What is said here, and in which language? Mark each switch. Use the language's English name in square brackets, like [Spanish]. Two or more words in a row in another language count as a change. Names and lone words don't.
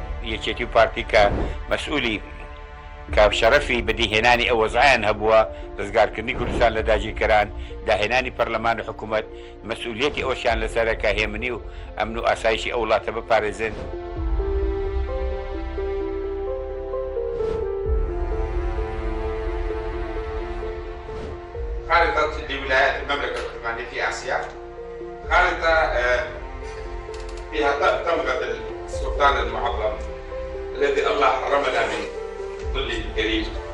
[Central Kurdish] یەکێتی و پارتی کە مەسئولی کاوشەرەفی بەدیهێنانی ئەو وەزعیان هەبووە ڕزگارکردنی کوردستان لە داگیرکەران داهێنانی پەرلەمان و حکوومەت مەسئولیەتی ئەوشیان لەسەرە کە هێمنی و ئەمن و ئاسایشی ئەو وڵاتە بپارێزن. [Arabic] خارطة لولايات المملكة العثمانية في آسيا، خارطة فيها تمغة السلطان المعظم الذي الله حرمنا من ظله الكريم.